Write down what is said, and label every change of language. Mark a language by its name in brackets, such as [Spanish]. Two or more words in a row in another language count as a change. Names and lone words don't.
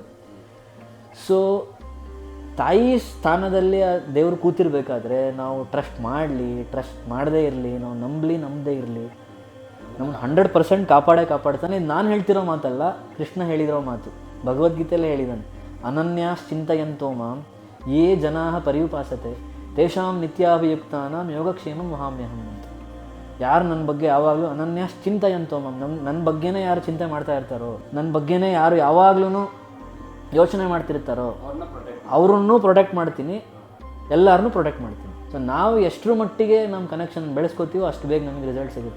[Kannada] ಸೊ ತಾಯಿ ಸ್ಥಾನದಲ್ಲಿ ದೇವರು ಕೂತಿರ್ಬೇಕಾದ್ರೆ ನಾವು ಟ್ರಸ್ಟ್ ಮಾಡಲಿ, ಟ್ರಸ್ಟ್ ಮಾಡದೇ ಇರಲಿ, ನಾವು ನಂಬದೇ ಇರಲಿ, ನಮ್ಮನ್ನು 100% ಕಾಪಾಡ್ತಾನೆ. ನಾನು ಹೇಳ್ತಿರೋ ಮಾತಲ್ಲ, ಕೃಷ್ಣ ಹೇಳಿದಿರೋ ಮಾತು, ಭಗವದ್ಗೀತೆಯಲ್ಲೇ ಹೇಳಿದ್ದಾನೆ. [Sanskrit] ಅನನ್ಯಾಶ್ಚಿಂತಯಂತೋ ಮಾಂ ಯೇ ಜನಾಃ ಪರ್ಯುಪಾಸತೆ ತೇಷಾಂ ನಿತ್ಯಾಭಿಯುಕ್ತಾನಾಂ ಯೋಗಕ್ಷೇಮಂ ವಹಾಮ್ಯಹಂ ಅಂತ. [Kannada] ಯಾರು ನನ್ನ ಬಗ್ಗೆ ಯಾವಾಗಲೂ [Sanskrit] ಅನನ್ಯಾಶ್ಚಿಂತಯಂತೋ ಮಾಂ, [Kannada] ನನ್ನ ಬಗ್ಗೆನೇ ಯಾರು ಚಿಂತೆ ಮಾಡ್ತಾ ಇರ್ತಾರೋ, ನನ್ನ ಬಗ್ಗೆನೇ ಯಾರು ಯಾವಾಗ್ಲೂ ಯೋಚನೆ ಮಾಡ್ತಿರ್ತಾರೋ ಅವ್ರನ್ನೂ ಪ್ರೊಟೆಕ್ಟ್ ಮಾಡ್ತೀನಿ, ಎಲ್ಲರನ್ನೂ ಪ್ರೊಟೆಕ್ಟ್ ಮಾಡ್ತೀನಿ. ಸೊ ನಾವು ಎಷ್ಟರ ಮಟ್ಟಿಗೆ ನಮ್ಮ ಕನೆಕ್ಷನ್ ಬೆಳೆಸ್ಕೋತೀವೋ ಅಷ್ಟು ಬೇಗ ನಮಗೆ ರಿಸಲ್ಟ್ ಸಿಗುತ್ತೆ.